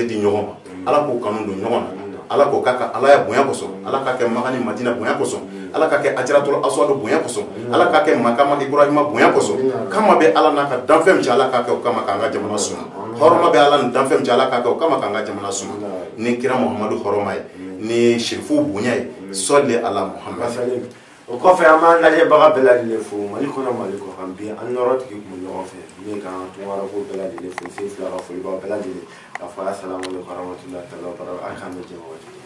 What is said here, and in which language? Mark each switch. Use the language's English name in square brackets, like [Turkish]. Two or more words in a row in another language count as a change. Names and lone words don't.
[Bambara] di ɲɔgɔn ma Ala k'u kanu don ɲɔgɔn na Ala k'o k'a ka Alaya bonya kosɔn Ala k'a kɛ Maka ni Madina bonya kosɔn Ala k'a kɛ Hajaratul Aswad bonya kosɔn Ala k'a kɛ Makama Ibrahima bonya kosɔn kama bɛ Ala n'a ka danfɛn cɛ Ala k'a kɛ o kama k'an ka jamana suma hɔrɔma bɛ Ala ni danfɛn cɛ Ala k'a kɛ o kama k'an ka jamana suma ni kira Muhamadu hɔrɔma ye ni Sherifu bonya ye [Arabic] صل على محمد [Bambara] o kɔfɛ an b'an lajɛbaga bɛɛ lajɛlen fo Mali kɔnɔ Mali kɔkan bi an nɔrɔtigi kun bɛ ɲɔgɔn fɛ min kan Tunkara ko bɛɛ lajɛlen fo Seyifu la ka folibaga bɛɛ lajɛlen k'a fɔ [Arabic] السلام عليكم ورحمة الله تعالى وبركاته [Bambara] an k'an bɛ jɛ waati